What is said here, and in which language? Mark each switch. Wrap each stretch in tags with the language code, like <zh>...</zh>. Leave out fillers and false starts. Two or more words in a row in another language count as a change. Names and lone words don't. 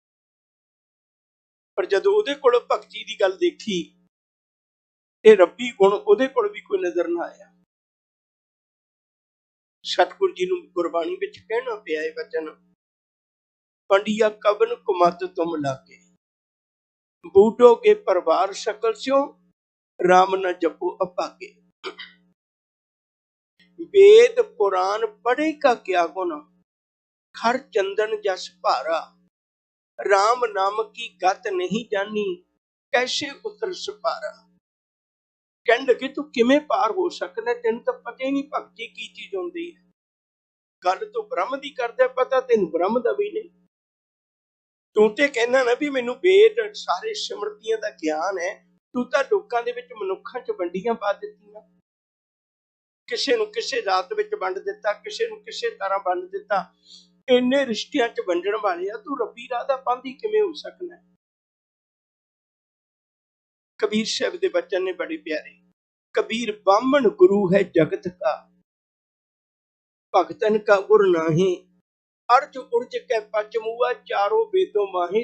<pa>ਪਰ ਜਦੋਂ ਉਹਦੇ ਕੋਲ ਭਗਤੀ ਦੀ ਗੱਲ ਦੇਖੀ, ਇਹ ਰੱਬੀ ਗੁਣ ਉਹਦੇ ਕੋਲ ਵੀ ਕੋਈ ਨਜ਼ਰ ਨਾ ਆਇਆ। ਸਤਿਗੁਰੂ ਜੀ ਨੂੰ ਗੁਰਬਾਣੀ ਵਿੱਚ ਕਹਿਣਾ ਪਿਆ ਇਹ ਵਚਨ,</pa> <hi>पंडिआ कवन कुमत तुम लागे, बूटो के परिवार शकल सिओ, राम न जपो अभागे। वेद पुराण पढ़े का क्या गुण, खर चंदन जस भारा, राम नाम की गत नहीं जानी, कैसे उतर सपारा।</hi> <pa>ਕਹਿਣ ਲੱਗੇ ਤੂੰ ਕਿਵੇਂ ਪਾਰ ਹੋ ਸਕਣਾ, ਤੈਨੂੰ ਤਾਂ ਪਤਾ ਹੀ ਨਹੀਂ ਭਗਤੀ ਕੀ ਚੀਜ਼ ਹੁੰਦੀ ਹੈ। ਗੱਲ ਤਾਂ ਬ੍ਰਹਮ ਦੀ ਕਰਦਾ, ਪਤਾ ਤੈਨੂੰ ਬ੍ਰਹਮ ਦਾ ਵੀ ਨਹੀਂ। ਤੂੰ ਤੇ ਕਹਿਣਾ ਨਾ ਵੀ ਮੈਨੂੰ ਵੇਦ ਸਾਰੇ ਸਿਮਰਤੀਆਂ ਦਾ ਗਿਆਨ ਹੈ, ਤੂੰ ਤਾਂ ਲੋਕਾਂ ਦੇ ਵਿੱਚ ਮਨੁੱਖਾਂ ਚ ਵੰਡੀਆਂ ਪਾ ਦਿੱਤੀਆਂ, ਕਿਸੇ ਨੂੰ ਕਿਸੇ ਜਾਤ ਵਿੱਚ ਵੰਡ ਦਿੱਤਾ, ਕਿਸੇ ਨੂੰ ਕਿਸੇ ਤਰ੍ਹਾਂ ਵੰਡ ਦਿੱਤਾ। ਇੰਨੇ ਰਿਸ਼ਤਿਆਂ 'ਚ ਵੰਡਣ ਵਾਲਿਆ, ਤੂੰ ਰੱਬੀ ਰਾਹ ਦਾ ਪਾਂਧੀ ਕਿਵੇਂ ਹੋ ਸਕਣਾ? ਕਬੀਰ ਸਾਹਿਬ ਦੇ ਬਚਨ ਨੇ ਬੜੇ ਪਿਆਰੇ,</pa> <hi>कबीर बाहमण गुरू है जगत का, भगतन का गुर नाही, अरज उरज कै पच मूआ, चारों वेदों माही।</hi>